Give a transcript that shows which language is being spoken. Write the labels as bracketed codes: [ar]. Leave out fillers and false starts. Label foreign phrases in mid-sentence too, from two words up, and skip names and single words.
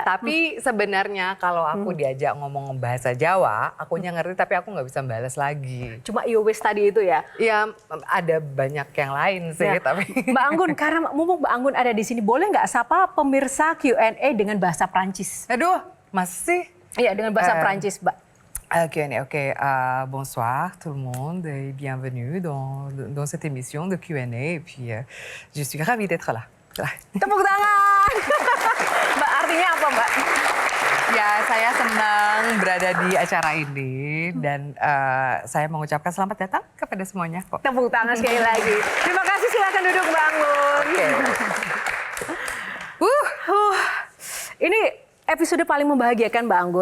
[id] tapi sebenarnya kalau aku diajak ngomong bahasa Jawa, akunya ngerti tapi aku nggak bisa balas lagi. Cuma Yowis tadi itu ya? Ya ada banyak yang lain sih, Ya. tapi... Mbak Anggun, karena mumpung Mbak Anggun ada di sini, boleh nggak sapa pemirsa Q&A dengan bahasa Prancis? Aduh, masih? Iya, dengan bahasa Prancis, Mbak. Ok. [fr] Bonsoir tout le monde et bienvenue dans cette émission de Q&A. Et puis, je suis ravie d'être là. [id] Tepuk tangan! Mbak, artinya apa, Mbak? Ya, saya senang berada di acara ini dan saya mengucapkan selamat datang kepada semuanya kok. Tepuk tangan sekali lagi. Terima kasih, silakan duduk Mbak Anggun. Ini episode paling membahagiakan Mbak Anggun.